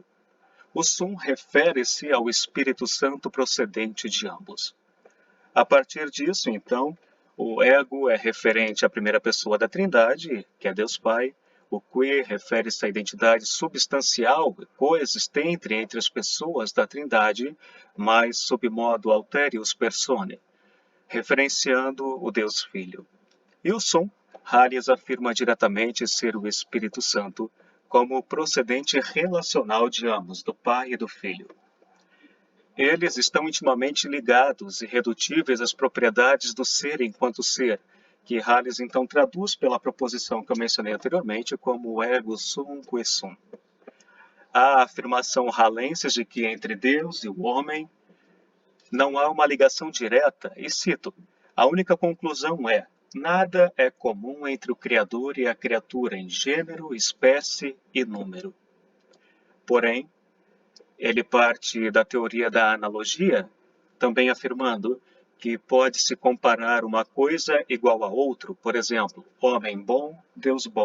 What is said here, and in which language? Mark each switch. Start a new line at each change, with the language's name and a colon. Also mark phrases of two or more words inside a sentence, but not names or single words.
Portuguese: O sum refere-se ao Espírito Santo procedente de ambos. A partir disso, então, o ego é referente à primeira pessoa da Trindade, que é Deus Pai. O qui refere-se à identidade substancial coexistente entre as pessoas da Trindade, mas sob
Latin: modo alterius personae,
Portuguese: referenciando o Deus Filho. E o sum, Halles afirma diretamente ser o Espírito Santo, como procedente relacional de ambos, do Pai e do Filho. Eles estão intimamente ligados e redutíveis às propriedades do ser enquanto ser, que Halles então traduz pela proposição que eu mencionei anteriormente como
Latin: ego sum qui sum.
Portuguese: A afirmação hallensis de que entre Deus e o homem não há uma ligação direta, e cito: a única conclusão é: nada é comum entre o Criador e a criatura em gênero, espécie e número. Porém, ele parte da teoria da analogia, também afirmando que pode-se comparar uma coisa igual a outro, por exemplo, homem bom, Deus bom.